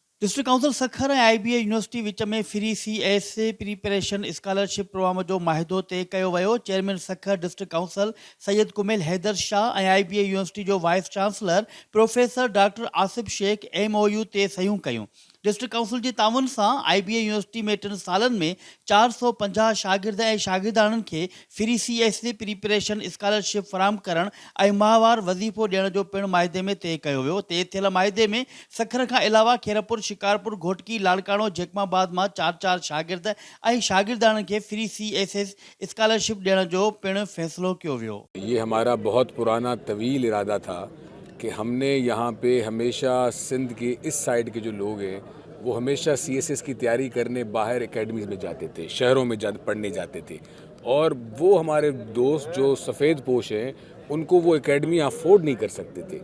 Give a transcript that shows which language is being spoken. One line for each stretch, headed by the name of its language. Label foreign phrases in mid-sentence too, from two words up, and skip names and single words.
Sindhi: डिस्ट्रिक्ट काउंसिल सखर ऐं IBA यूनिवर्सिटी विच में
English: free CSA preparation scholarship program
Sindhi: जो माहिदो तय कयो वियो। चेयरमैन सखर डिस्ट्रिक्ट काउंसिल सैयद कुमेल हैदर शाह ऐं IBA यूनिवर्सिटी जो
English: vice chancellor
Sindhi: प्रोफेसर डॉक्टर आसिफ शेख MOU ते सयूं कयूं।
English: district council
Sindhi: जे ताउन सां IBA यूनिवर्सिटी में 3 सालनि में 450 शागिर्द ऐं शागिर्दाणनि खे
English: free CSA preparation scholarship
Sindhi: फराहम करण ऐं माहवार वज़ीफ़ो ॾियण जो पिणु माहिदे में तय कयो वियो। तय थियल माहिदे में सखर खां अलावा खेरपुर, शिकारपुर, घोटकी, लाड़काणो, जैकमाबाद मां 4 शागिर्द ऐं शागिर्दाणनि खे
English: free CSA scholarship
Sindhi: ॾियण जो पिणु फ़ैसिलो कयो वियो।
Urdu: یہ ہمارا بہت پرانا طویل ارادہ تھا کہ ہم نے یہاں پہ ہمیشہ سندھ کے اس سائیڈ کے جو لوگ ہیں وہ ہمیشہ CSS کی تیاری کرنے باہر اکیڈمیز میں جاتے تھے، شہروں میں پڑھنے جاتے تھے، اور وہ ہمارے دوست جو سفید پوش ہیں ان کو وہ
English: academy afford
Urdu: نہیں کر سکتے تھے.